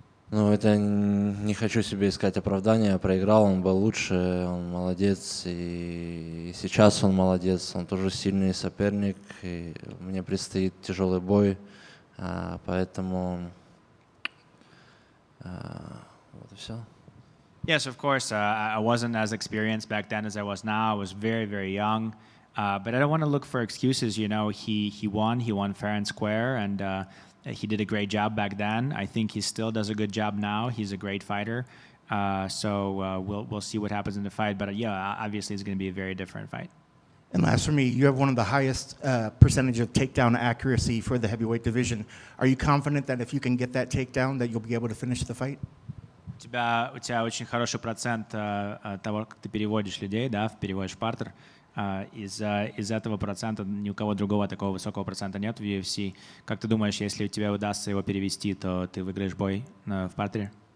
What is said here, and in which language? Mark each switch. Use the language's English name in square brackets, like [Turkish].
[Russian] Но это не хочу себе искать оправдания. Проиграл, он был лучше, он молодец, и сейчас он молодец. Он тоже сильный соперник, и мне предстоит тяжелый бой, поэтому вот и все. [English] Yes, of course. I wasn't as experienced back then as I was now. I was very, very young. But I don't want to look for excuses. He won. He won fair and square, and he did a great job back then. I think he still does a good job now. He's a great fighter. So we'll see what happens in the fight. But yeah, obviously it's going to be a very different fight. And last for me, you have one of the highest percentage of takedown accuracy for the heavyweight division. Are you confident that if you can get that takedown, that you'll be able to finish the fight? [Russian] У тебя очень хороший процент того, как ты переводишь людей, да, переводишь в партер. Из этого процента ни у кого другого такого высокого процента нет в UFC. Как ты думаешь, если тебе удастся его перевести, то ты выиграешь бой в партере?